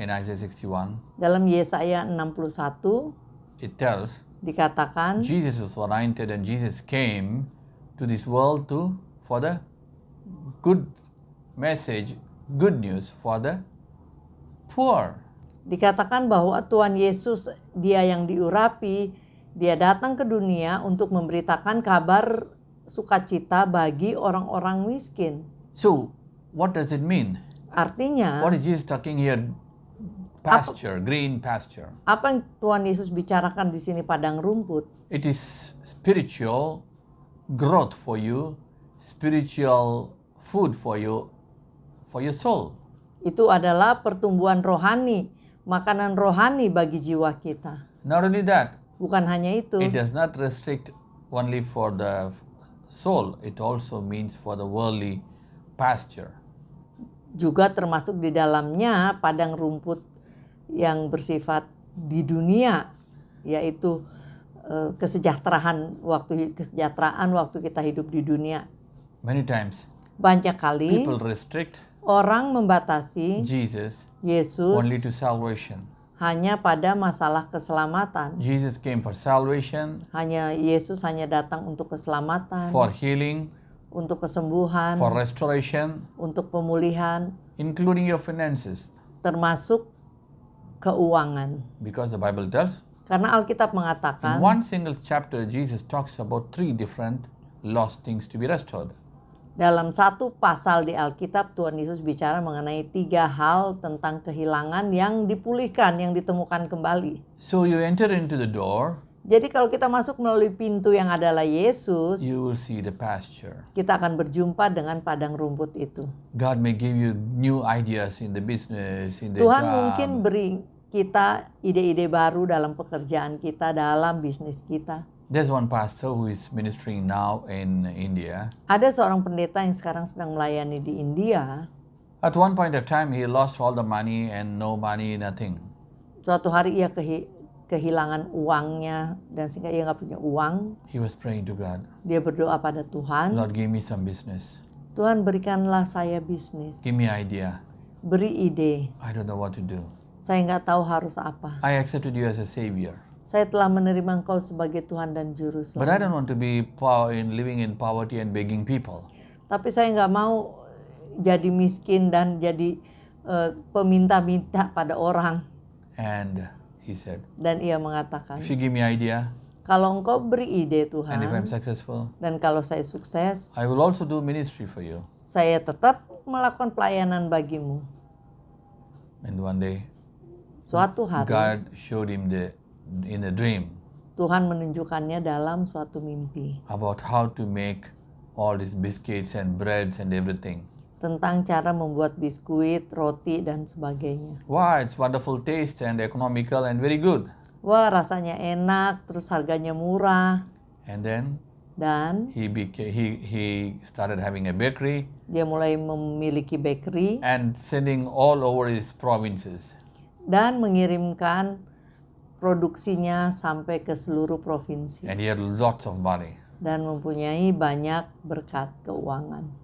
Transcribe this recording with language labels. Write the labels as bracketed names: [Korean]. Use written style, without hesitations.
[English] in Isaiah 61, [Indonesian] dalam Yesaya 61, [English] it tells [Indonesian] dikatakan, [English] Jesus was anointed and Jesus came to this world for the good message, good news for the poor. [Indonesian] dikatakan bahwa Tuhan Yesus, dia yang diurapi, Dia datang ke dunia untuk memberitakan kabar sukacita bagi orang-orang miskin. [English] So, what does it mean? [Indonesian] Artinya, [English] What is Jesus talking here? Pasture, green pasture. [Indonesian] apa yang Tuhan Yesus bicarakan di sini padang rumput? [English] It is spiritual growth for you, spiritual food for your soul. [Indonesian] Itu adalah pertumbuhan rohani, makanan rohani bagi jiwa kita. [English] Not only that, [Indonesian] Bukan hanya itu, [English] it does not restrict only for the soul, it also means for the worldly pasture. [Indonesian] juga termasuk di dalamnya padang rumput yang bersifat di dunia, yaitu kesejahteraan waktu kita hidup di dunia. [English] Many times, [Indonesian] Banyak kali [English] people restrict [Indonesian] orang membatasi [English] Jesus [Indonesian] Yesus [English] only to salvation. [Indonesian] hanya pada masalah keselamatan. [English] Jesus came for salvation, [Indonesian] Yesus hanya datang untuk keselamatan, [English] for healing, [Indonesian] untuk kesembuhan, [English] for restoration, [Indonesian] untuk pemulihan, [English] including your finances. [Indonesian] termasuk keuangan. [English] Because the Bible tells, [Indonesian] Karena Alkitab [English] in [Indonesian] mengatakan [English] one single chapter, Jesus talks about 3 different lost things to be restored. [Indonesian] dalam satu pasal di Alkitab, Tuhan Yesus bicara mengenai 3 hal tentang kehilangan yang dipulihkan, yang ditemukan kembali. [English] So you enter into the door, [Indonesian] Jadi kalau kita masuk melalui pintu yang adalah Yesus, [English] you will see the pasture. [Indonesian] kita akan berjumpa dengan padang rumput itu. [English] God may give you new ideas in the business, in the [Indonesian] Tuhan [English] job. [Indonesian] mungkin beri kita ide-ide baru dalam pekerjaan kita, dalam bisnis kita. [English] There's one pastor who is ministering now in India. [Indonesian] Ada seorang pendeta yang sekarang sedang melayani di India. [English] At one point of time, he lost all the money and no money, nothing. [Indonesian] Suatu hari ia kehilangan uangnya dan sehingga ia nggak punya uang. [English] He was praying to God, [Indonesian] Dia berdoa pada Tuhan, [English] Lord, give me some business. [Indonesian] Tuhan berikanlah saya bisnis, [English] Give me idea. [Indonesian] beri ide. [English] I don't know what to do. [Indonesian] Saya nggak tahu harus apa. [English] I accepted you as a savior. [Indonesian] Saya telah menerima Engkau sebagai Tuhan dan Juru [English] But I [Indonesian] Selamat. [English] don't want to be living in poverty and begging people. [Indonesian] Tapi saya nggak mau jadi miskin dan jadi peminta-minta pada orang. [English] And he said, [Indonesian] Dan ia mengatakan, [English] if you give me idea [Indonesian] kalau Engkau beri ide [English] and if I'm successful, [Indonesian] dan kalau saya sukses, [English] I will also do ministry for you. [Indonesian] saya tetap melakukan pelayanan bagimu. [English] And one day, [Indonesian] Suatu hari, [English] God showed him in a dream [Indonesian] Tuhan menunjukkannya dalam suatu mimpi [English] about how to make all these biscuits and breads and everything. [Indonesian] tentang cara membuat biskuit, roti, dan sebagainya. [English] Wow, it's wonderful taste and economical and very good. [Indonesian] Wah, rasanya enak, terus harganya murah. [English] And then [Indonesian] Dan [English] he started having a bakery [Indonesian] dia mulai memiliki bakery [English] and sending all over his provinces. [Indonesian] dan mengirimkan produksinya sampai ke seluruh provinsi. [English] And he had lots of money. [Indonesian] Dan mempunyai banyak berkat keuangan.